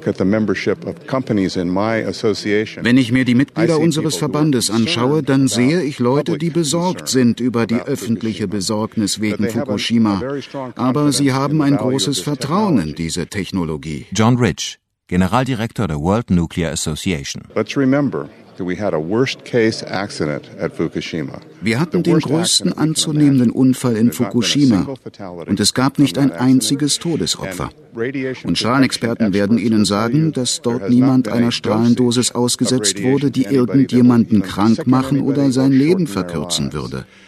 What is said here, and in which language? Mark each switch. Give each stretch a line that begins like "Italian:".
German: Wenn ich mir die Mitglieder unseres Verbandes anschaue, dann sehe ich Leute, die besorgt sind über die öffentliche Besorgnis wegen Fukushima. Aber sie haben ein großes Vertrauen in diese Technologie. John Rich, Generaldirektor der World Nuclear Association.
English: Let's remember. We had a worst case accident at Fukushima.
German: Wir hatten den größten anzunehmenden Unfall in Fukushima und es gab nicht ein einziges Todesopfer. Und Strahlenexperten werden Ihnen sagen, dass dort niemand einer Strahlendosis ausgesetzt wurde, die irgendjemanden krank machen oder sein Leben verkürzen würde.